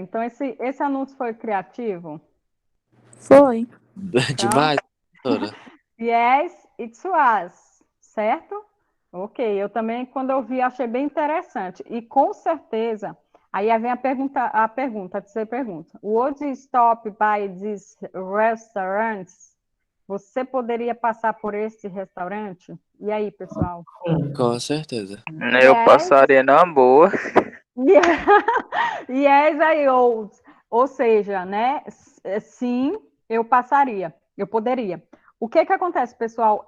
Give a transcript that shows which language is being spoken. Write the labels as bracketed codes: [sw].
[pt] Então, esse anúncio foi criativo? Foi. Demais, professora. [en] Yes, it was. [pt] Certo? Ok. Eu também, quando eu vi, achei bem interessante. E, com certeza, aí vem a terceira pergunta. [en] Would you stop by these restaurants? [pt] Você poderia passar por esse restaurante? E aí, pessoal? Sim. Com certeza. Eu [en] Yes. [pt] passaria na boa. [en] Yes, I would. [pt] Ou seja, né? Sim, eu passaria, eu poderia. O que que acontece, pessoal?